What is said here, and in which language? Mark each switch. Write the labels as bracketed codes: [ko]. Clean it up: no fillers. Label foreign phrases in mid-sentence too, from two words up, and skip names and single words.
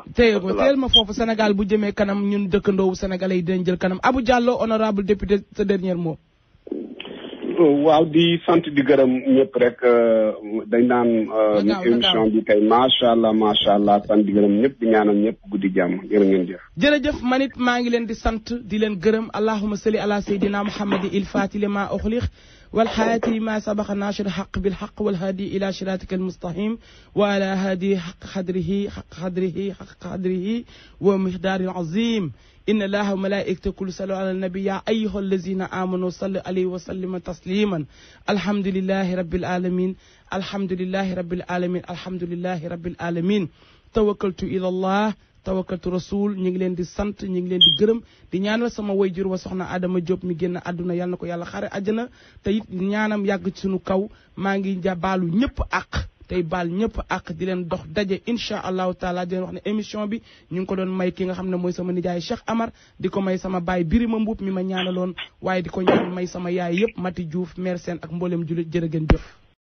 [wo] téye ko teel ma foofu Sénégal bu jëmee kanam ñun dëkkandoowu sénégalais yi dinañ jël kanam Abou Diallo honorable député sa dernier mot. waaw di sant di gërëm ñëpp rek dañ naan émission bi tey [ar] ما شاء الله [wo] sant di gërëm ñëpp di ñaanal ñëpp guddi jàmm jërë ngeen jëf. jërëjëf manit maa ngi leen di sant di leen gërëm [ar] اللهم صل على سيدنا محمد الفاتح لما أغلق والحياة ما سبق ناشر الحق بالحق والهادي إلى صراطك المستقيم وعلى هادي حق قدره ومقدار العظيم إن الله وملائكته كل صلوا على النبي يا أيها الذين آمنوا صلوا عليه وسلم تسليما الحمد لله رب العالمين الحمد لله رب العالمين الحمد لله رب العالمين توكلت إلى الله توكلت رسول [wo] ñu ngi leen di sant ñu ngi leen di gërëm di ñaanal sama wayjur wa soxna Adama Diop mi génn àdduna yal na ko yàlla xare àjjana te it ñaanam yàgg ci suñu kaw maa ngi baalu ñëpp ak tey baal ñëpp ak di leen dox daje [ar] إن شاء الله تعالى [wo] di leen wax ne émission bi ñu ngi ko doon may ki nga xam ne mooy sama nijaay Cheikh Amar di ko may sama baay Birima Mbuub mi ma ñaanaloon waaye di ko ñaan may sama yaay yëpp Mati Diouf mère Sène ak mboolem jullit jërë ngeen jëf